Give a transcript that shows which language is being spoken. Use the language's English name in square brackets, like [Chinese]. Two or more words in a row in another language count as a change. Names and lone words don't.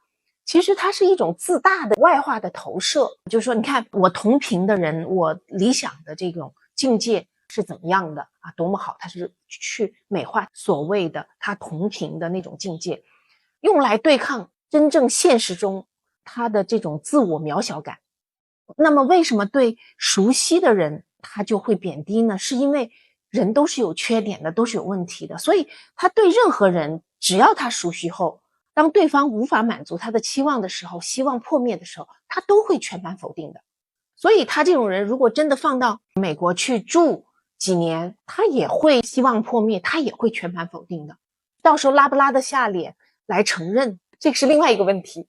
[Chinese] 其實它是一種自大的外化的投射，就是說你看我同频的人，我理想的這種境界是怎麼樣的啊，多麼好，他是去美化所謂的他同频的那種境界，用來对抗真正現實中他的這種自我渺小感。那麼為什麼對熟悉的人他就會貶低呢？是因為人都是有缺點的，都是有問題的，所以他对任何人，只要他熟悉後，當對方無法滿足他的期望的时候，希望破滅的時候，他都會全盤否定的。所以他這種人如果真的放到美國去住幾年，他也會希望破滅，他也會全盤否定的。到時候拉不拉得下臉來承認，這是另外一個問題。